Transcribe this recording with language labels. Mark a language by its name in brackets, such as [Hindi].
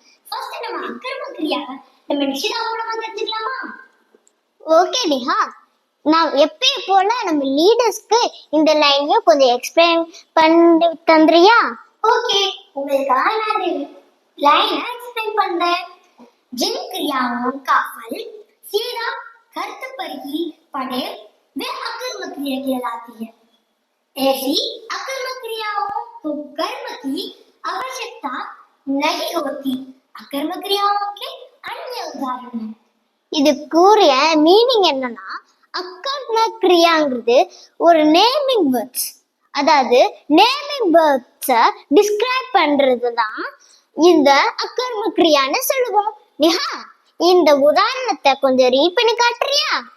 [Tamil] First நம்ம அகர்ம கிரியாவை நம்ம நிஷிதா மூலமா தெரிஞ்சுக்கலாமா? ஓகே நிஹா, நான் எப்பயும் போல நம்ம லீடர்ஸ்க்கு இந்த லைனையும் கொஞ்சம் எக்ஸ்பிளைன் பண்ணி தந்துறியா? ஓகே, உங்களுக்காக நான் லைனை எக்ஸ்பிளைன் பண்றேன். [Hindi] जिन क्रियाओं का फल सीधा खर्च पर ही पड़े वे अकर्म क्रिया कहलाती है. ऐसी अकर्म क्रियाओं को कर्म की आवश्यकता नहीं होती. अकर्म क्रियाओं के अन्य उदाहरण है. [Tamil] இது கூறிய மீனிங் என்னன்னா, அக்கர்ம கிரியாங்கிறது ஒரு நேமிங் வேர்ட்ஸ். அதாவது நேமிங் வேர்ட்ஸை டிஸ்கிரைப் பண்றது தான் இந்த அக்கர்ம கிரியான்னு சொல்லுவோம். நிஹா, இந்த உதாரணத்தை கொஞ்சம் ரீட் பண்ணி காட்டுறியா?